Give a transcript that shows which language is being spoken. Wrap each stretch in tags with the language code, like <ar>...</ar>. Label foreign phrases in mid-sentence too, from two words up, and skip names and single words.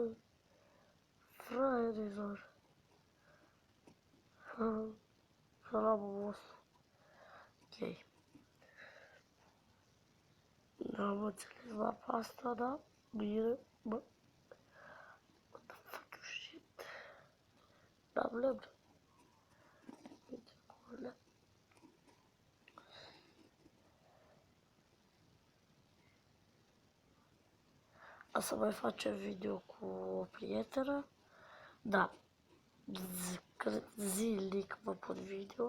<ro>Fraierilor. Salamul vostru. Ok. N-am înțeles mapa asta, da? Bine, bă.</ro> <en>What the fuck you shit?</en> <ro>N-am lemn. Uite cu lemn. O să mai facem video cu o prietenă. Da. Zilnic vă pun video.</ro>